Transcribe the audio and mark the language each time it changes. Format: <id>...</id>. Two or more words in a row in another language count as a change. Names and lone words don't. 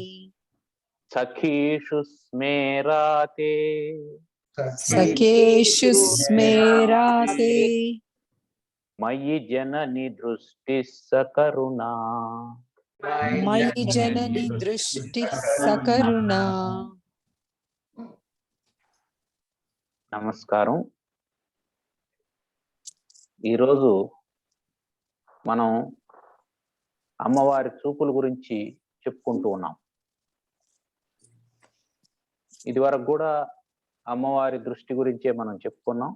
<sa>सखीषु स्मेराते सखेषु स्मेराते मयि जननि दृष्टिः सकरुणा मयि जननि दृष्टिः सकरुणा</sa> <te>నమస్కారం. ఈరోజు మనం అమ్మవారి చూపుల గురించి చెప్పుకుంటూ ఉన్నాం. ఇదివరకు కూడా అమ్మవారి దృష్టి గురించే మనం చెప్పుకున్నాం.</te>